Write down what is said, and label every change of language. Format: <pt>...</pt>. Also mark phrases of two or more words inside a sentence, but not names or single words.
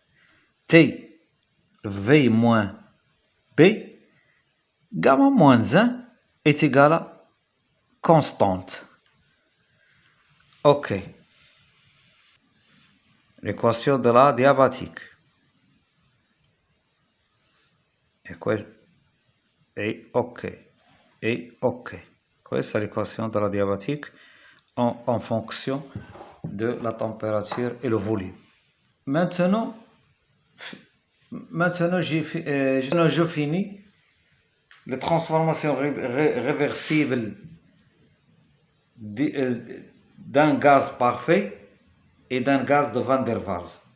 <fr>TV moins B, gamma moins 1 est égal à constante. OK. L'équation de la diabatique. Et OK.</fr> <it>Questa è</it> <fr>l'équation de la diabatique en fonction de la température et le volume. Maintenant je finis les transformations réversibles d'un gaz parfait et d'un gaz de Van der Waals.</fr>